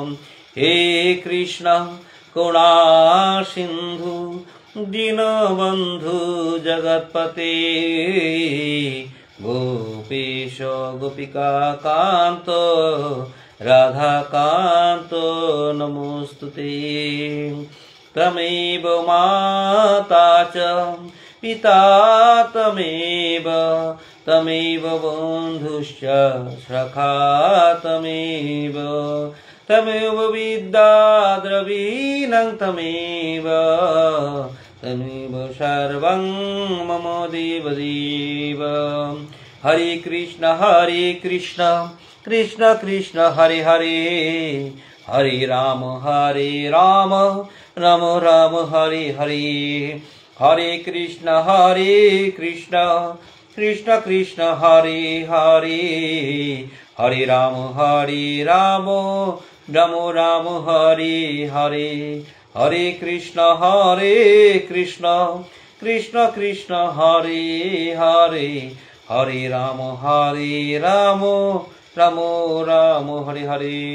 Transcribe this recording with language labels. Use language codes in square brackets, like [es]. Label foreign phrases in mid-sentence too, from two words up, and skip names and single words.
[sa] हे कृष्ण करुणा सिन्धु दीनबन्धु जगत्पते गोपीश गोपिका कान्त राधाकान्त नमोऽस्तु ते। त्वमेव माता च पिता त्वमेव बन्धुश्च सखा त्वमेव विद्या द्रविणं त्वमेव सर्वं मम देव देव। हरे कृष्ण कृष्ण कृष्ण हरे हरे हरे राम राम राम हरे हरे हरे कृष्ण कृष्ण कृष्ण हरे हरे हरे राम राम राम हरे हरे हरे कृष्ण कृष्ण कृष्ण हरे हरे हरे राम राम राम हरे हरे।